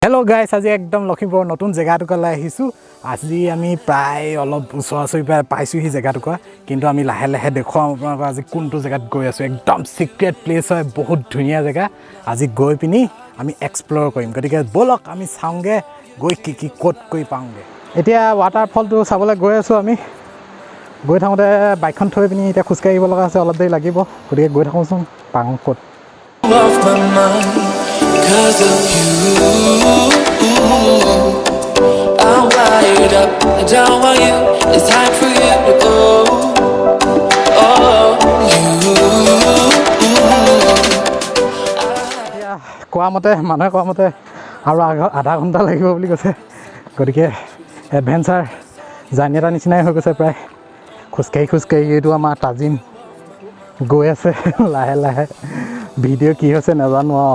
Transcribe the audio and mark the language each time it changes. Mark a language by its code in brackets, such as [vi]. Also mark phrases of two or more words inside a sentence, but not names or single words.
[en] hello guys [as] আজ একদম লখীমপুৰ নতুন জগহটুকালৈ আহিছো আজি আমি প্ৰায় অলপ উচৰাচৰি পাইছোহি জেগাটুকা কিন্তু আমি লাহে লাহে দেখুৱাম আপোনাক আজি কোনটো জেগাত গৈ আছো একদম [en] secret place [as] হয় বহুত ধুনীয়া জেগা আজি গৈ পিনি আমি এক্সপ্লোৰ কৰিম গতিকে বলক আমি চাওঁগে গৈ কি কোট কৰি পাওঁগে এতিয়া ৱাটাৰফলটো চাবলৈ গৈ আছো আমি গৈ থাকোঁতে বাইকখন থৈ পিনি এতিয়া খোজ কাঢ়িব লগা আছে অলপ দেৰি লাগিব গতিকে গৈ থাকোঁচোন পাওঁ কোট [en] Because of you, I'm wired up. I don't want you. It's time for you to go. Oh, [as] কোৱা মতে মানুহে কোৱা মতে আৰু আধা ঘণ্টা লাগিব বুলি কৈছে গতিকে [en] adventure journey [as] এটা নিচিনাই হৈ গৈছে প্ৰায় খোজকাঢ়ি এইটো আমাৰ তাজিম গৈ আছে লাহে লাহে ভিডিঅ' কি হৈছে নাজানো আৰু